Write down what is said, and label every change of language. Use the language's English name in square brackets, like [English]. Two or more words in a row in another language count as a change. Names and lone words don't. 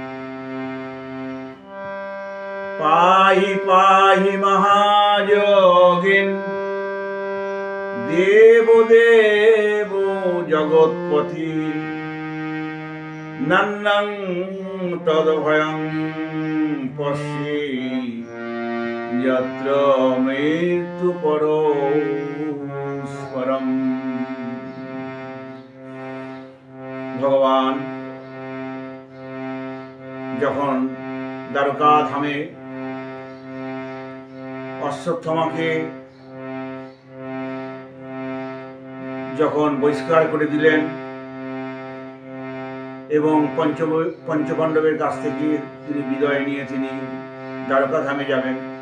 [Sanskrit] পাহি পাহি মহাযোগিন দেবদেব জগৎপতি নন্দং তদ্ভয়ং পশ্যে যত্র মৃত্যু পরস্পরম। [Bangla] ভগবান যখন দ্বারকা ধামে অশ্বত্থামাকে যখন বহিষ্কার করে দিলেন এবং পঞ্চপাণ্ডবের কাছ থেকে তিনি বিদায় নিয়ে তিনি দ্বারকা ধামে যাবেন,